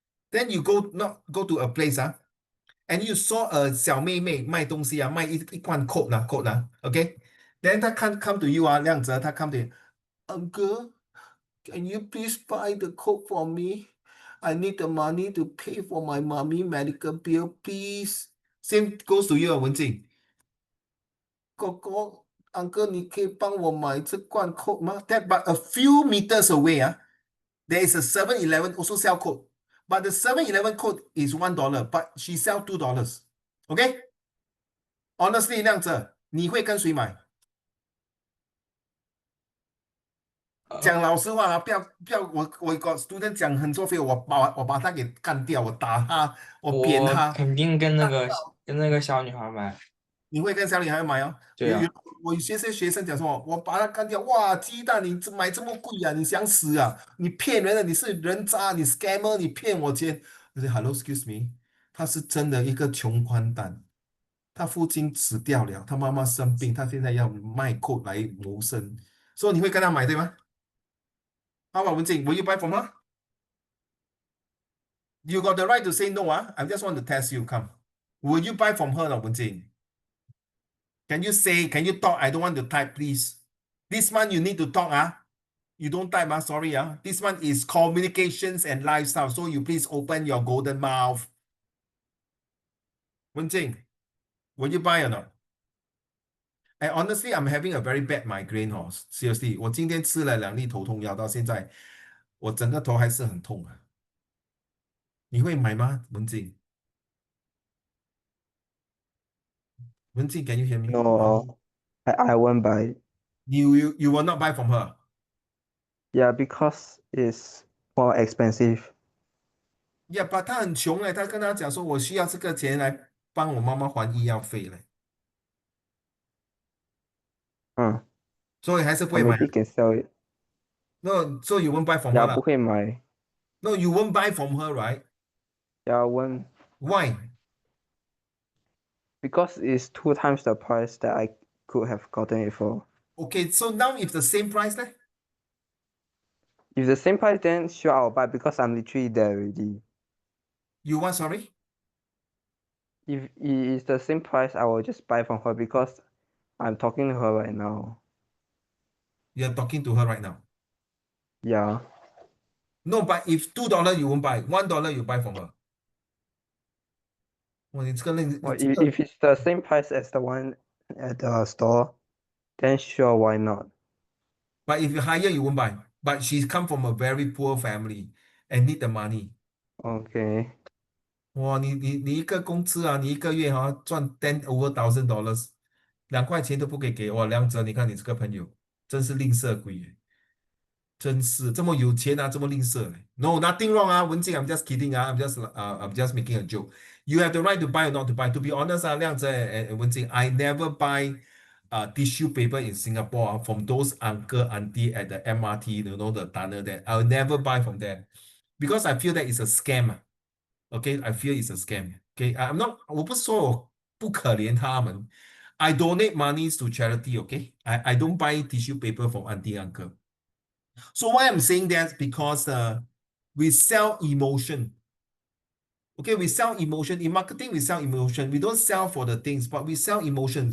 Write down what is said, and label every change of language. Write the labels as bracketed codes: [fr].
[en] Then you go to a place, and you saw a [zh] 小妹妹卖东西卖一罐 [en] coke ，OK? Then [zh] 她 [en] come to you 亮泽，她 come to you, Uncle, can you please buy the coke for me? I need the money to pay for my mommy medical bill, please. Same goes to you 文静。 [zh] 哥哥 Uncle, 你可以帮我买这罐 coke 吗？ [en] That but a few meters away, there is a 7-Eleven also sell coke. But the 7-Eleven coke is $1, but she sell $2. Okay? Honestly, [zh] 亮子，你会跟谁买？呃，讲老实话不要，我个 student 讲很多废话，我把他给干掉，我打他，我扁他。我肯定跟那个小女孩买。你会跟小女孩买哦？有有，对啊，我有些学生讲说，我把他干掉，哇，鸡蛋你买这么贵啊？你想死啊？你骗人的，你是人渣，你 scammer，你骗我钱。我说 [en] Hello, excuse me， [zh] 他是真的一个穷光蛋，他父亲死掉了，他妈妈生病，他现在要卖coke来谋生，所以你会跟他买对吗？好吧， [en] 文静，will you buy from her? You got the right to say no, I just want to test you. Come. Will you buy from her, Wenjing? Can you say, can you talk? I don't want to type, please. This one you need to talk, You don't type, sorry, This one is communications and lifestyle. So you please open your golden mouth. Wenjing, will you buy or not? And honestly, I'm having a very bad migraine, Seriously, [zh] 我今天吃了2粒头痛药，到现在我整个头还是很痛。你会买吗， [en] 文静？文静, can you hear me? No, I won't buy. You will not buy from her. Yeah, because it's more expensive. Yeah, but [zh] 他很穷，他跟他讲说我需要这个钱来帮我妈妈还医药费嘞，所以还是不 [en] Or [zh] 会买。 [en] maybe can sell it. No, so you won't buy from her Yeah, [zh] 啦。不会买。 [en] No, you won't buy from her, right? Yeah, won't. Why? Because it's 2 times the price that I could have gotten it for. Okay, so now if the same price leh? If the same price, then sure I'll buy because I'm literally there already. You want, sorry? If it is the same price, I will just buy from her because I'm talking to her right now. You're talking to her right now. Yeah. No, but if $2 you won't buy, $1 you buy from her. [zh] 哇，你这个 [en] If it's the same price as the one at the store, then sure, why not? But if you hire, you won't buy. But she's come from a very poor family and need the money. Okay. [zh] 哇，你一个工资你一个月赚 $10,000，2块钱都不可以给我，梁哲，你看你这个朋友真是吝啬鬼耶，真是这么有钱这么吝啬。 [en] No, nothing wrong, Wenjing, I'm just kidding, I'm just making a joke. You have the right to buy or not to buy. To be honest, 亮哲 and Wenjing, I never buy tissue paper in Singapore from those uncle auntie at the MRT, the tunnel there. I'll never buy from them because I feel that it's a scam. Okay, I fear it's a scam. Okay, I'm not. [zh] 我不是说我不可怜他们。 [en] I donate monies to charity. Okay, I don't buy tissue paper from auntie uncle. So why I'm saying that because we sell emotion. Okay, we sell emotion. In marketing, we sell emotion. We don't sell for the things, but we sell emotion.